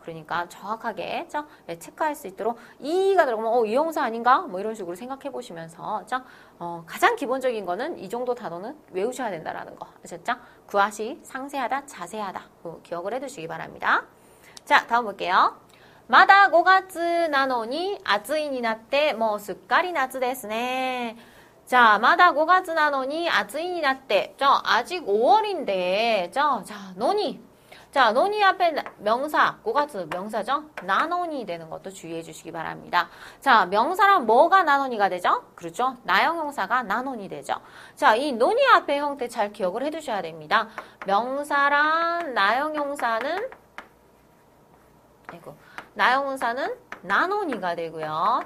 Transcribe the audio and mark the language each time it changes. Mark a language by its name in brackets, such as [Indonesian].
[Korean] 그러니까 정확하게 체크할 수 있도록 이가 들어가면 이용사 아닌가? 뭐 이런 식으로 생각해 보시면서 가장 기본적인 거는 이 정도 단어는 외우셔야 된다라는 거. 아셨죠? 구하시 상세하다, 자세하다. 기억을 해 두시기 바랍니다. 자, 다음 볼게요. [Japanese] まだ5月なのに暑いになってもうすっかり夏ですね. 자, まだ5月なのに暑いになって. [Korean] 자, 아직 5월인데. 자, 노니. 자, 노니 앞에 명사, 5月 명사죠? 나노니 되는 것도 주의해 주시기 바랍니다. 자, 명사랑 뭐가 나노니가 되죠? 그렇죠? 나형용사가 나노니 되죠. 자, 이 노니 앞에 형태 잘 기억을 해 두셔야 됩니다. 명사랑 나형용사는 나형용사는 나노니가 되고요.